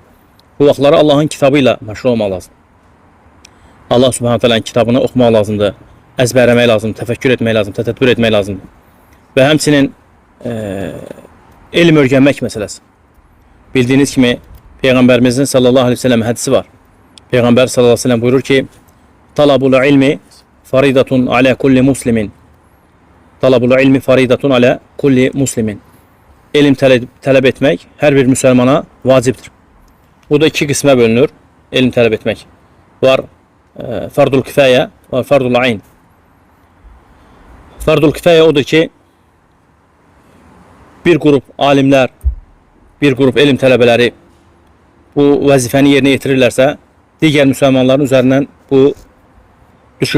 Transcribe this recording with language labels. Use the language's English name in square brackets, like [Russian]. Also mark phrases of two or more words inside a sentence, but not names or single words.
[Azerbaijani] Bu vaxtları Allahın kitabı ilə məşğul olmaq lazım. [Arabic] الله سبحانه [Azerbaijani] teala'nın kitabını oxumaq lazımdır, əzbərləmək lazımdır, təfəkkür etmək lazımdır, tətəbbür etmək lazımdır. Və həmçinin elm öyrənmək məsələsi. Bildiyiniz kimi Peyğəmbərimizin [Arabic] صلى الله عليه وسلم [Azerbaijani] hədisi var. Peyğəmbər [Arabic] صلى الله عليه وسلم [Azerbaijani] buyurur ki, [Arabic] طلب العلم فريضة على كل مسلم. طلب العلم فريضة على كل مسلم. [Azerbaijani] Elm tələb etmək hər bir müsəlmana vacibdir. Bu da iki qismə bölünür. Elm tələb etmək. Var [Arabic] فرض الكفاية, [Azerbaijani] var [Arabic] فرض العين. فرض الكفاية [Azerbaijani] odur ki, bir qrup alimlər, bir qrup elm tələbələri bu vəzifəni yerinə yetirirlərsə, digər müsəlmanların üzərindən bu düşür.